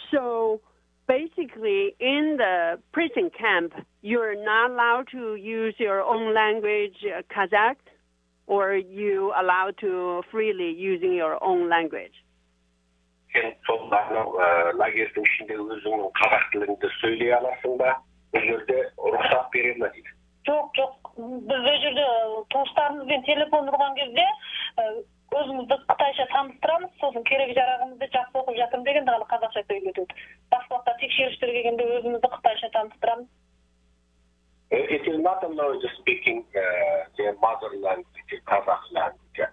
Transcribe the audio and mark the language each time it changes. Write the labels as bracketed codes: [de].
[en] So basically, in the prison camp, you're not allowed to use your own language, Kazakh, or you allowed to freely using your own language? [kk] Лагерьдің ішінде өзіңнің қазақ тіліңді сөйлей аласың ба? Бұл жерде рұқсат бере ме дейді? Жоқ. Біз ол жерде туыстарымызбен телефон ұрған кезде өзімізді қытайша таныстырамыз, сосын керек жарағымызды жақсы оқып жатырмын дегенде ғана қазақша сөйлетеді. Басқа уақытта тексерістер келгенде өзімізді қытайша таныстырамыз. [en] It is not allowed speaking their mother language, Kazakh language.